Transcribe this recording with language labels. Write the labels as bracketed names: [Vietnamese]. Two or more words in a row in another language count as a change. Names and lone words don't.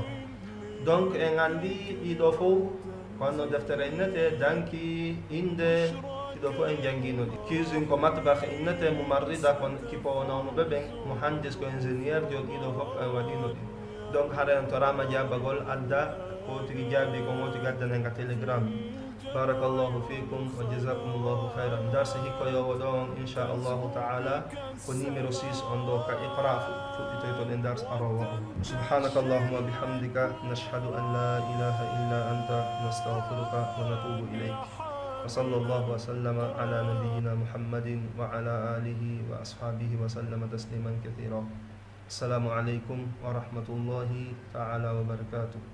[Fula] Donc en andi ɗiɗo fof wonno deftere innete danki inde ɗiɗo fof en jannginoɗi. Cuisine ko matbah innete, mumarrida ko kipowo nawnuɓe ɓen, muhandis ko ingénieur jo ɗiɗo fof en waɗinoɗi. Donc hara en torama jabagol adda ko tigi jaabi ko mo tigi addanenga telegram. [Arabic] بارك الله فيكم وجزاكم الله خيرا. [Fula] Darsi hikkoyowo ɗo on [Arabic] إن شاء الله تعالى [Fula] ko numéro 6 on ɗo ka iqra fuɗɗitoy to ɗen dars arowo on. [Arabic] سبحانك اللهم وبحمدك نشهد أن لا إله إلا أنت نستغفرك ونتوب إليك. وصلى الله وسلم على نبينا محمد وعلى آله وأصحابه وسلم تسليما كثيرا. السلام عليكم ورحمة الله تعالى وبركاته.